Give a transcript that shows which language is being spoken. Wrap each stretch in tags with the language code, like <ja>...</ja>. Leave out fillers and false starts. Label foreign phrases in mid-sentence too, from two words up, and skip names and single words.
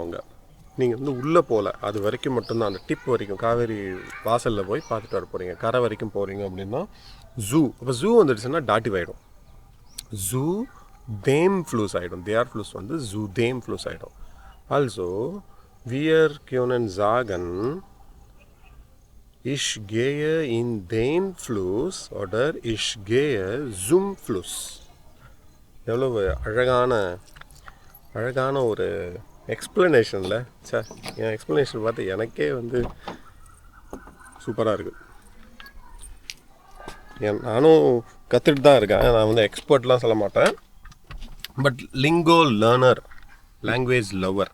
<ta>அங்கே நீங்கள் வந்து உள்ளே போகல, அது வரைக்கும் மட்டும்தான், அந்த டிப் வரைக்கும் காவேரி வாசலில் போய் பார்த்துட்டு வர போகிறீங்க. கரை வரைக்கும் போகிறீங்க அப்படின்னா ஜூ. அப்போ ஜூ வந்துடுச்சுன்னா டாட்டிவ் ஆகிடும்,</ta> <de>zu dem Fluss</de> <ta>ஆகிடும்.</ta> <de>der Fluss</de> <ta>வந்து</ta> <de>zu dem Fluss</de> <ta>ஆகிடும்.</ta> <de>ஆல்சோ wir können sagen, ich gehe in den Fluss oder ich gehe zum Fluss.</de> <ta>எவ்வளவு அழகான ஒரு எக்ஸ்ப்ளனேஷனில். சார், என் எக்ஸ்ப்ளனேஷன் பார்த்து எனக்கே வந்து சூப்பராக இருக்குது. நானும் கற்றுட்டு தான் இருக்கேன். நான் வந்து எக்ஸ்பர்ட்லாம் சொல்ல மாட்டேன்,</ta> <en>but lingo learner, language lover.</en>